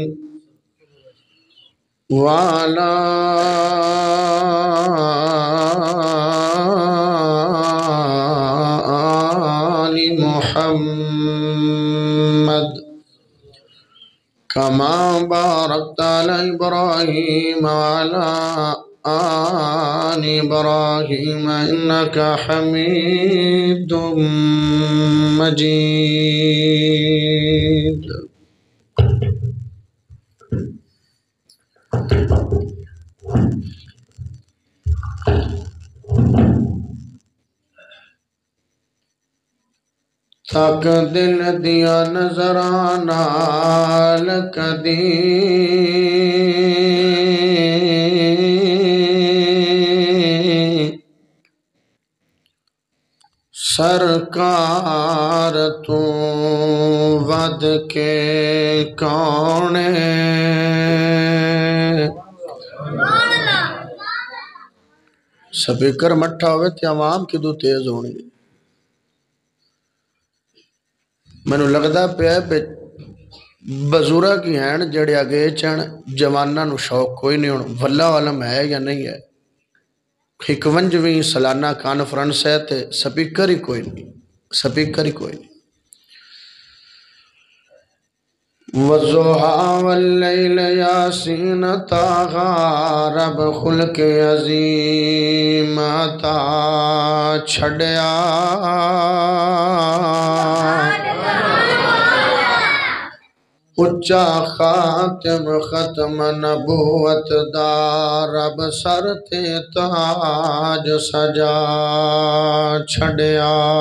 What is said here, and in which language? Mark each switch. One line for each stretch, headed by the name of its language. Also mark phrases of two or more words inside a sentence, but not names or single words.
Arabic: وعلى آل محمد كما باركت على إبراهيم وعلى آل إبراهيم إنك حميد مجيد.
Punjabi: تک دل دیا نظراں نال کدی سرکار تو ود کے کون سپیکر مٹھا ہوئے تے عوام کدو تیز ہونی. مینوں لگدا پیا بزرگ کی ہیں جڑے اگے چن جواناں نو شوق کوئی نہیں ہون.
Arabic: واللہ عالم
Punjabi: ہے یا نہیں ہے. 51ویں سالانہ کانفرنس ہے تے سپیکر ہی کوئی نہیں. والضحیٰ واللیل یاسین طٰہٰ رب خلق عظیم عطا چھڑیا. اچا خاتم ختم نبوت دا رب سر تے تاج سجا چھڑیا.